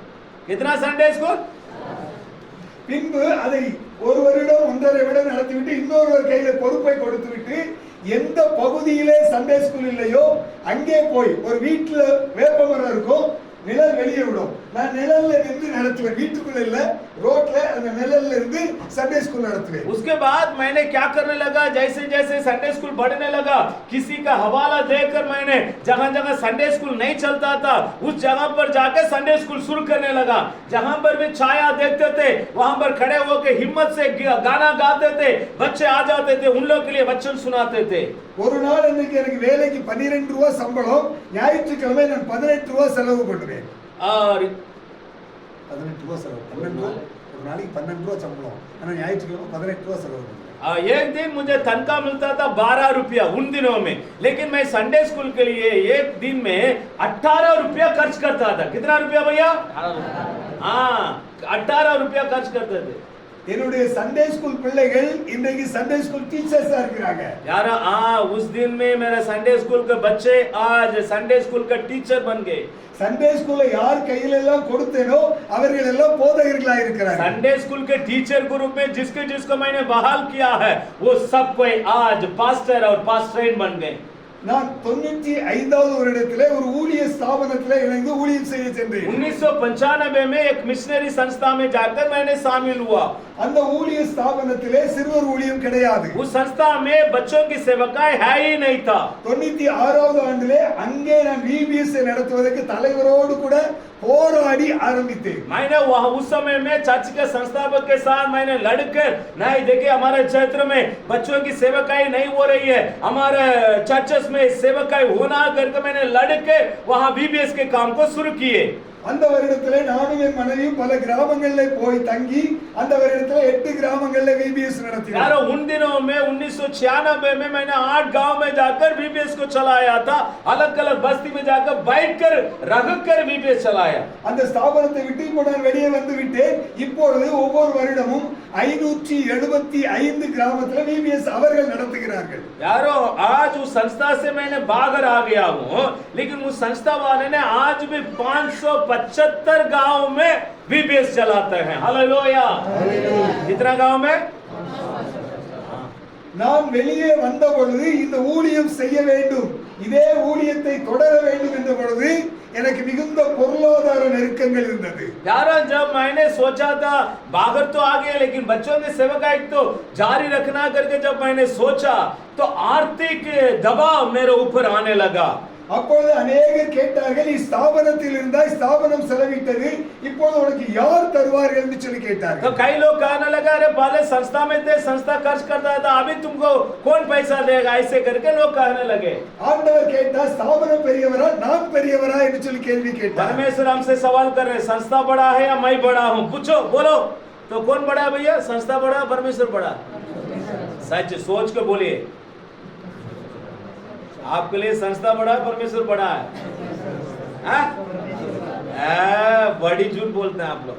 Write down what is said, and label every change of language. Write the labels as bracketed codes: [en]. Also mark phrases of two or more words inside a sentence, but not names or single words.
[hi] कितना [en] Sunday school? [ta] பின்பு அதை ஒரு வருடம் 1.5 வருடம் நடத்திவிட்டு இன்னொரு கையில பொறுப்பை கொடுத்துவிட்டு, எந்த பகுதியிலே [en] Sunday school [ta] இல்லையோ அங்கே போய், ஒரு வீட்டுல வேப்பமரம் இருக்கும், நிழல் வெளியே விடும். நான் நிழல்ல இருந்து நடத்துவேன், வீட்டுக்குள்ள இல்ல, ரோட்ல அந்த நிழல்ல இருந்து [en] Sunday school [ta] நடத்துவேன். [hi] उसके बाद मैंने क्या करने लगा, जैसे जैसे [en] Sunday school [hi] बढ़ने लगा, किसी का हवाला देकर मैंने जहां जहां [en] Sunday school [hi] नहीं चलता था उस जगह पर जाकर [en] Sunday school [hi] शुरू करने लगा. जहां पर भी छाया देखते थे वहां पर खड़े होकर हिम्मत से गाना गाते थे, बच्चे आ जाते थे, उन लोगों के लिए वचन सुनाते थे. [ta] ஒரு நாள் இன்னைக்கு எனக்கு வேலைக்கு 12 ரூபாய் சம்பளம், ஞாயிற்றுக்கிழமை நான் 18 ரூபாய் செலவு பண்ணுவேன். [hi] और [ta] 18 ரூபாய் செலவு, 12 ரூபாய் ஒரு நாளைக்கு 12 ரூபாய் சம்பளம், ஆனா ஞாயிற்றுக்கிழமை 18 ரூபாய் செலவு பண்ணுவேன். [hi] एक दिन मुझे तनख्वाह मिलता था 12 रुपया उन दिनों में, लेकिन मैं [en] Sunday school [hi] के लिए एक दिन में 18 रुपया खर्च करता था. कितना रुपया भैया? 18 रुपया खर्च करते थे. [ta] என்னுடைய [en] Sunday school [ta] பிள்ளைகள் இன்றைக்கு [en] Sunday school teachers [ta] இருக்கிறாங்க. [hi] यार उस दिन में मेरा [en] Sunday school [hi] के बच्चे आज [en] Sunday school [hi] का टीचर बन गए. [en] Sunday school [ta] யார் கையில எல்லாம் கொடுத்தேனோ அவர்கள் எல்லாம் போதகர்களா இருக்கிறாங்க. [en] Sunday school [hi] के [en] teacher group [hi] में जिसको मैंने बहाल किया है वो सब कोई आज पास्टर और पास्टरेट बन गए. [ta] நான் 95வது வருடத்திலே ஒரு ஊழிய ஸ்தாபனத்திலே இணைந்து ஊழியம் செய்ய சென்றேன். [hi] 1995 में एक मिशनरी संस्था में जाकर मैंने शामिल हुआ. [ta] அந்த ஊழிய ஸ்தாபனத்திலே சிறுவர் ஊழியம் கிடையாது. [hi] उस संस्था में बच्चों की सेवकाई है ही नहीं था. [ta] 96வது ஆண்டிலே அங்கே நான் VBS நடத்துவதற்கு தலைவரோடு கூட போராடி ஆரம்பித்தேன். [hi] मैंने वहां उस समय में चर्च के संस्थापक के साथ मैंने लड़कर, नहीं देखिए हमारे क्षेत्र में बच्चों की सेवकाई नहीं हो रही है, हमारे चर्चेस में सेवकाई होना करके मैंने लड़के वहां VBS के काम को शुरू किए. [ta] அந்த வருடத்திலே நானும் என் மனைவியும் பல கிராமங்களிலே போய் தங்கி அந்த வருடத்திலே 8 கிராமங்களிலே VBS நடத்தினோம். [hi] यार उन दिनों में 1996 में मैंने 8 गांव में जाकर VBS को चलाया था. अलग-अलग बस्ती में जाकर बैठकर रहकर VBS चलाया. [ta] அந்த ஸ்தாபனத்தை விட்டு இப்போ நான் வெளியே வந்து விட்டேன். இப்பொழுது ஒவ்வொரு வருடமும் 575 கிராமத்துல VBS அவர்கள் நடத்துகிறார்கள். [hi] यारो आज उस संस्था से मैंने बाहर आ गया हूं, लेकिन उस संस्था वाले ने आज भी 575 गांव में VBS चलाते हैं. हालेलुया. कितना गांव में? [ta] நான் வெளியே வந்த பொழுது இந்த ஊழியம் செய்ய வேண்டும், இதே ஊழியத்தை தொடர வேண்டும் என்ற பொழுது எனக்கு மிகுந்த பொருளாதார நெருக்கங்கள் இருந்தது. [hi] यार जब मैंने सोचा था बाहर तो आ गए लेकिन बच्चों की सेवकाई तो जारी रखना करके जब मैंने सोचा तो आर्थिक दबाव मेरे ऊपर आने लगा. [ta] அப்பொழுது अनेகர் கேட்டார்கள், நீ ஸ்தாபனத்தில் இருந்தாய், ஸ்தாபனம் செலவிட்டது, இப்போது உனக்கு யார் தருவார்கள் என்று சொல்லி கேட்டார்கள். [hi] तो कई लोग कहने लगा, अरे पहले संस्था में थे, संस्था खर्च करता था, अभी तुमको कौन पैसा देगा, ऐसे करके लोग कहने लगे. [ta] ஆண்டவர் கேட்டார், ஸ்தாபனம் பெரியவரா நான் பெரியவரா என்று சொல்லி கேள்வி கேட்டார். [hi] परमेश्वर हमसे सवाल कर रहे, संस्था बड़ा है या मैं बड़ा हूं? पूछो, बोलो. तो कौन बड़ा है भैया? संस्था बड़ा, परमेश्वर बड़ा? सच सोच के बोलिए. आपके लिए संस्था बड़ा है, परमेश्वर बड़ा है? बड़ी झूठ बोलते हैं आप लोग.